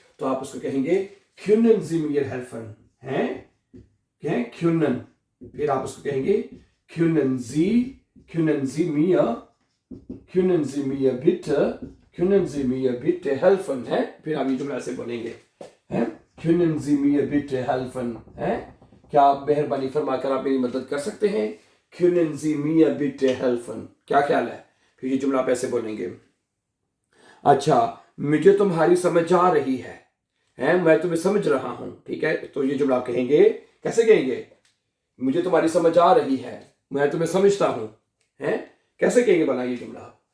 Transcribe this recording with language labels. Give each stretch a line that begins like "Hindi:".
Hindi: तो आप उसको कहेंगे
German: können Sie mir helfen
Hindi: हैं, क्या können, फिर आप उसको कहेंगे können Sie mir, können Sie mir bitte,
German: können Sie mir bitte helfen
Hindi: है, फिर आप ये जुमला ऐसे बोलेंगे हैं, können Sie mir bitte helfen है, क्या आप मेहरबानी फरमाकर आप मेरी मदद कर सकते हैं?
German: können Sie mir bitte helfen,
Hindi: क्या ख्याल है? फिर ये जुमला आप ऐसे बोलेंगे। अच्छा, मुझे तुम्हारी समझ आ रही है, मैं तुम्हें समझ रहा हूं, ठीक है, तो ये जुमला आप कहेंगे, कैसे कहेंगे? मुझे तुम्हारी समझ आ रही है, मैं तुम्हें समझता हूं, है, कैसे कहेंगे बना ये जुमला?